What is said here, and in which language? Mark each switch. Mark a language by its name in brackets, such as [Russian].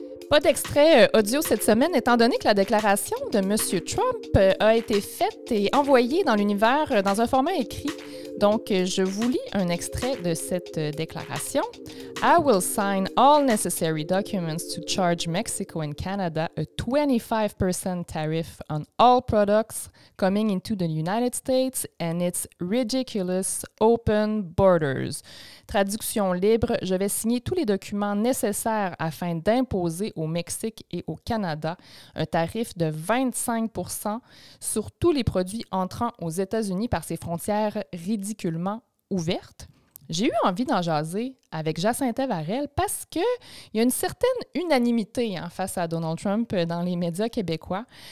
[French] Pas d'extrait audio cette semaine, étant donné que la déclaration de M. Trump a été faite et envoyée dans l'univers dans un format écrit. Donc, je vous lis un extrait de cette déclaration. [English] I will sign all necessary documents to charge Mexico and Canada a 25% tariff on all products coming into the United States and its ridiculous open borders. [French] Traduction libre, je vais signer tous les documents nécessaires afin d'imposer au Mexique et au Canada un tarif de 25% sur tous les produits entrant aux États-Unis par ces frontières ridiculement ouvertes. J'ai eu envie d'en jaser avec Jacinthe Varel parce qu'il y a une certaine unanimité face à Donald Trump dans les médias québécois.